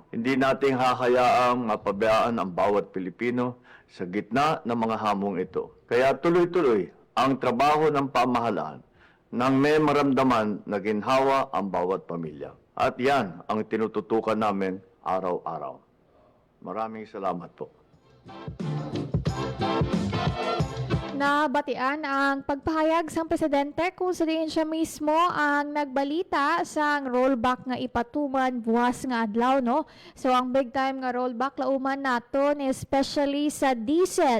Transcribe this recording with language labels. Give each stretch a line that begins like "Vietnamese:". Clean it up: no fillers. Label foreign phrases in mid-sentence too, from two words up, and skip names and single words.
Filipino: Hindi nating hakayaang mapabayaan ang bawat Pilipino sa gitna ng mga hamong ito. Kaya tuloy-tuloy ang trabaho ng pamahalaan nang may maramdaman na ginhawa ang bawat pamilya. At yan ang tinututukan namin araw-araw. Maraming salamat po.
Hiligaynon: Nabatian ang pagpahayag sang presidente kung saan siya mismo ang nagbalita sang rollback nga ipatuman buwas nga adlaw, no? So ang
English: big time
Hiligaynon: nga rollback lauman naton, especially sa diesel.